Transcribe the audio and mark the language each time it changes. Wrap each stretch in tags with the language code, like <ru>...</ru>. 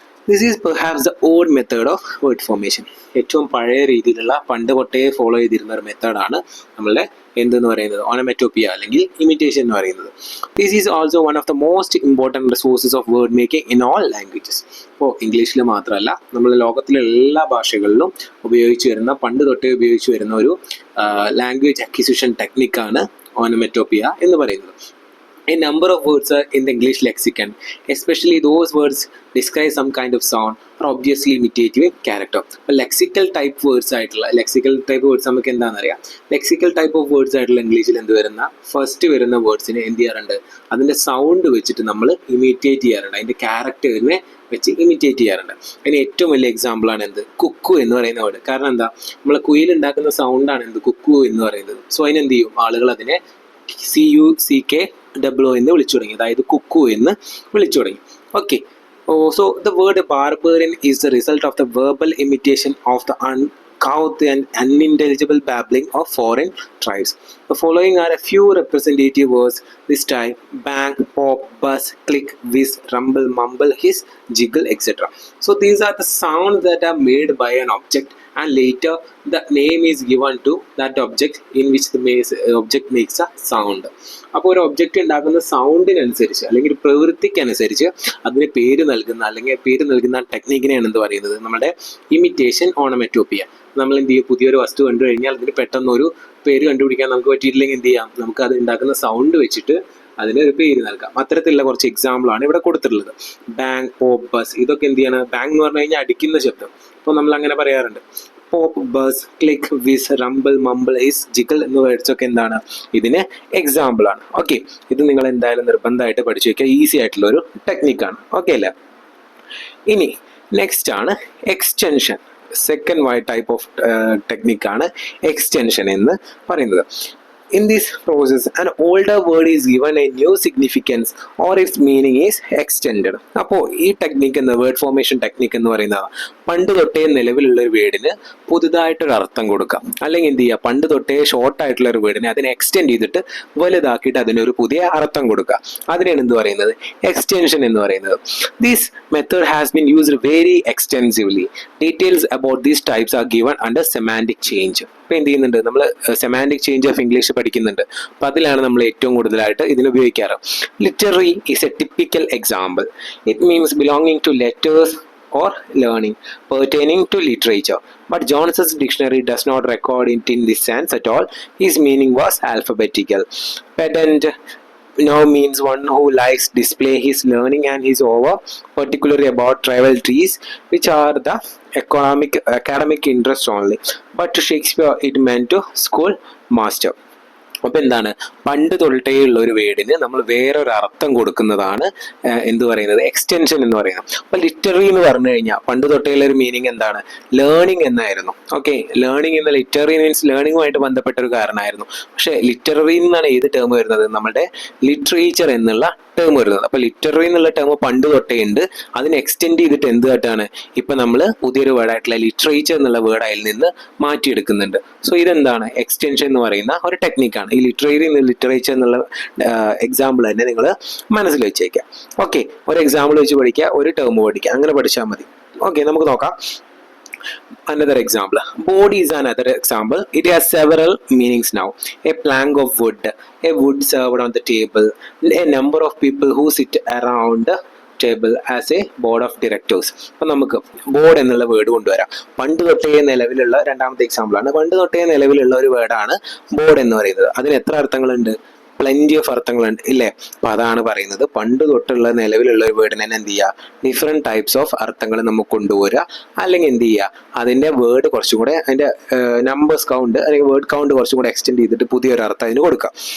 <en>This is perhaps the old method of word formation.</en> <ml>ഏറ്റവും പഴയ രീതിയിലുള്ള പണ്ട് തൊട്ടേ ഫോളോ ചെയ്തിരുന്ന ഒരു മെത്തേഡാണ് നമ്മളുടെ എന്തെന്ന് പറയുന്നത് ഓണമറ്റോപ്പിയ അല്ലെങ്കിൽ ഇമിറ്റേഷൻ എന്ന് പറയുന്നത്.</ml> <en>This is also one of the most important resources of word making in all languages.</en> <ml>ഇപ്പോൾ ഇംഗ്ലീഷിൽ മാത്രമല്ല, നമ്മൾ ലോകത്തിലെ എല്ലാ ഭാഷകളിലും ഉപയോഗിച്ച് വരുന്ന പണ്ട് തൊട്ടേ ഉപയോഗിച്ച് വരുന്ന ഒരു ലാംഗ്വേജ് അക്വിസിഷൻ ടെക്നിക്കാണ് ഓണമറ്റോപ്പിയ എന്ന് പറയുന്നത്.</ml> <en>A number of words are in the English lexicon, especially those words describe some kind of sound or obviously imitative character.</en> <ml>Lexical type words ആയിട്ടുള്ള lexical type words നമുക്ക് എന്താണെന്ന് അറിയാം. lexical type of words ആയിട്ടുള്ള ഇംഗ്ലീഷിൽ എന്ത് വരുന്ന first വരുന്ന വേർഡ്സിനെ എന്ത് ചെയ്യാറുണ്ട്, അതിൻ്റെ സൗണ്ട് വെച്ചിട്ട് നമ്മൾ ഇമിറ്റേറ്റ് ചെയ്യാറുണ്ട്, അതിൻ്റെ ക്യാരക്ടറിനെ വെച്ച് ഇമിറ്റേറ്റ് ചെയ്യാറുണ്ട്. അതിന് ഏറ്റവും വലിയ എക്സാമ്പിളാണ് എന്ത്, കുക്കു എന്ന് പറയുന്ന വേർഡ്. കാരണം എന്താ, നമ്മളെ കുയിലുണ്ടാക്കുന്ന സൗണ്ടാണ് എന്ത് കുക്കു എന്ന് പറയുന്നത്. സോ അതിനെന്ത് ചെയ്യും, ആളുകൾ അതിനെ CUCKWO എന്ന് വിളിച്ചു തുടങ്ങി, അതായത് കുക്കു എന്ന് വിളിച്ചു തുടങ്ങി.</ml> <en>Okay, so the word barbarian is the result of the verbal imitation of the uncouth and unintelligible babbling of foreign tribes. The following are a few representative words this type: bang, pop, buzz, click, whiz, rumble, mumble, hiss, jiggle, etc. So these are the sounds that are made by an object and later the name is given to that object in which the object makes a sound.</en> <ml>അപ്പോൾ ഒരു object ഉണ്ടാക്കുന്ന സൗണ്ടിനനുസരിച്ച് അല്ലെങ്കിൽ പ്രവൃത്തിക്കനുസരിച്ച് അതിന് പേര് നൽകുന്ന അല്ലെങ്കിൽ പേര് നൽകുന്ന ടെക്നിക്കിനെയാണ് എന്ത് പറയുന്നത്, നമ്മുടെ ഇമിറ്റേഷൻ ഓണമറ്റോപ്പിയ. നമ്മൾ എന്ത് ചെയ്യും, പുതിയൊരു വസ്തു കണ്ടു കഴിഞ്ഞാൽ അതിന് പെട്ടെന്നൊരു പേര് കണ്ടുപിടിക്കാൻ നമുക്ക് പറ്റിയിട്ടില്ലെങ്കിൽ എന്ത് ചെയ്യാം, നമുക്ക് അത് ഉണ്ടാക്കുന്ന സൗണ്ട് വെച്ചിട്ട് അതിന് ഒരു പേര് നൽകാം. അത്തരത്തിലുള്ള കുറച്ച് എക്സാമ്പിളാണ് ഇവിടെ കൊടുത്തിട്ടുള്ളത്. ബാങ്, പോപ്പ്, ബസ്, ഇതൊക്കെ എന്ത് ചെയ്യണം, ബാങ് എന്ന് പറഞ്ഞു കഴിഞ്ഞാൽ അടിക്കുന്ന ശബ്ദം. അപ്പോൾ നമ്മൾ അങ്ങനെ പറയാറുണ്ട്. പോപ്പ്, ബസ്, ക്ലിക്ക്, വിസ്, റംബിൾ, മംബിൾ, ഹിസ്, ജിഗിൾ എന്ന വേർഡ്സ് ഒക്കെ എന്താണ് ഇതിന് എക്സാമ്പിൾ ആണ്. ഓക്കെ, ഇത് നിങ്ങൾ എന്തായാലും നിർബന്ധമായിട്ട് പഠിച്ചു വയ്ക്കുക. ഈസി ആയിട്ടുള്ള ഒരു ടെക്നിക്കാണ്. ഓക്കെ അല്ലേ? ഇനി നെക്സ്റ്റ് ആണ് extension. Second type of ടെക്നിക്കാണ് extension എന്ന് പറയുന്നത്.</ml> <en>In this process, an older word is given a new significance or its meaning is extended.</en> <ml>അപ്പോൾ ഈ ടെക്നിക്ക് എന്ന വേർഡ് ഫോർമേഷൻ ടെക്നിക്ക് എന്ന് പറയുന്നത് പണ്ട് തൊട്ടേ നിലവിലുള്ള ഒരു വേർഡിന് പുതുതായിട്ടൊരു അർത്ഥം കൊടുക്കാം, അല്ലെങ്കിൽ എന്ത് ചെയ്യുക, പണ്ട് തൊട്ടേ ഷോർട്ട് ആയിട്ടുള്ള ഒരു വേർഡിനെ അതിനെ എക്സ്റ്റെൻഡ് ചെയ്തിട്ട് വലുതാക്കിയിട്ട് അതിനൊരു പുതിയ അർത്ഥം കൊടുക്കുക. അതിനാണ് എന്ത് പറയുന്നത്, എക്സ്റ്റൻഷൻ എന്ന് പറയുന്നത്.</ml> <en>This method has been used very extensively. Details about these types are given under semantic change.</en> <ml>ഇപ്പോൾ എന്ത് ചെയ്യുന്നുണ്ട്, നമ്മൾ സെമാൻറ്റിക് ചേഞ്ച് ഓഫ് ഇംഗ്ലീഷ് പഠിക്കുന്നുണ്ട്. അപ്പോൾ അതിലാണ് നമ്മൾ ഏറ്റവും കൂടുതലായിട്ട് ഇതിന് ഉപയോഗിക്കാറ്.</ml> <en>Literary is a typical example. It means belonging to letters or learning pertaining to literature, but Johnson's dictionary does not record it in this sense at all. His meaning was alphabetical. Pedant now means one who likes display his learning and his over, particularly about trivial trees which are the academic interest only, but to Shakespeare it meant to school master.</en> <ml>അപ്പോൾ എന്താണ്, പണ്ട് തൊട്ടേ ഉള്ള ഒരു വേർഡിന് നമ്മൾ വേറൊരു അർത്ഥം കൊടുക്കുന്നതാണ് എന്ത് പറയുന്നത്, എക്സ്റ്റൻഷൻ എന്ന് പറയുന്നത്. അപ്പോൾ ലിറ്റററി എന്ന് പറഞ്ഞു കഴിഞ്ഞാൽ പണ്ട് തൊട്ടേ ഉള്ള ഒരു മീനിങ് എന്താണ്, ലേണിംഗ് എന്നായിരുന്നു. ഓക്കെ, ലേണിംഗ് എന്ന ലിറ്റററി മീൻസ് ലേണിംഗുമായിട്ട് ബന്ധപ്പെട്ട ഒരു കാരണമായിരുന്നു. പക്ഷേ ലിറ്റററി എന്നാണ് ഏത് ടേം വരുന്നത്, നമ്മുടെ ലിറ്ററേച്ചർ എന്നുള്ള ടേം വരുന്നത്. അപ്പോൾ ലിറ്റററി എന്നുള്ള ടേം പണ്ട് തൊട്ടേ ഉണ്ട്. അതിനെ എക്സ്റ്റെൻഡ് ചെയ്തിട്ട് എന്ത് കാട്ടാണ്, ഇപ്പം നമ്മൾ പുതിയൊരു വേർഡായിട്ടുള്ള ലിറ്ററേച്ചർ എന്നുള്ള വേർഡ് അതിൽ നിന്ന് മാറ്റിയെടുക്കുന്നുണ്ട്. സോ ഇതെന്താണ്, എക്സ്റ്റൻഷൻ എന്ന് പറയുന്ന ഒരു ടെക്നിക്കാണ്. ഈ ലിറ്റററി ലിറ്ററേച്ചർ എന്നുള്ള എക്സാമ്പിൾ തന്നെ നിങ്ങൾ മനസ്സിൽ വെച്ചേക്കാം. ഓക്കെ, ഒരു എക്സാമ്പിൾ വെച്ച് പഠിക്കുക, ഒരു ടേം പഠിക്കുക, അങ്ങനെ പഠിച്ചാൽ മതി. ഓക്കെ, നമുക്ക് നോക്കാം.</ml> <en>Another example, board is another example. It has several meanings now. A plank of wood, a wood served on the table, a number of people who sit around table as a board of directors.</en> <ml>അപ്പം നമുക്ക് board എന്നുള്ള word കൊണ്ടുവരാം. പണ്ട് തൊട്ടേ നിലവിലുള്ള രണ്ടാമത്തെ എക്സാമ്പിളാണ്. പണ്ട് തൊട്ടേ നിലവിലുള്ള ഒരു വേർഡാണ് ബോർഡ് എന്ന് പറയുന്നത്. അതിന് എത്ര അർത്ഥങ്ങളുണ്ട്, പ്ലെൻറ്റി ഓഫ് അർത്ഥങ്ങളുണ്ട് ഇല്ലേ. അപ്പം അതാണ് പറയുന്നത്, പണ്ട് തൊട്ടുള്ള നിലവിലുള്ള ഒരു വേർഡിനെ എന്ത് ചെയ്യുക, ഡിഫറെൻറ്റ് ടൈപ്സ് ഓഫ് അർത്ഥങ്ങൾ നമുക്ക് കൊണ്ടുവരിക, അല്ലെങ്കിൽ എന്ത് ചെയ്യുക, അതിൻ്റെ വേർഡ് കുറച്ചും കൂടെ അതിൻ്റെ നമ്പേഴ്സ് കൗണ്ട് അല്ലെങ്കിൽ വേർഡ് കൗണ്ട് കുറച്ചും കൂടെ എക്സ്റ്റെൻഡ് ചെയ്തിട്ട് പുതിയൊരു അർത്ഥം അതിന് കൊടുക്കാം.</ml>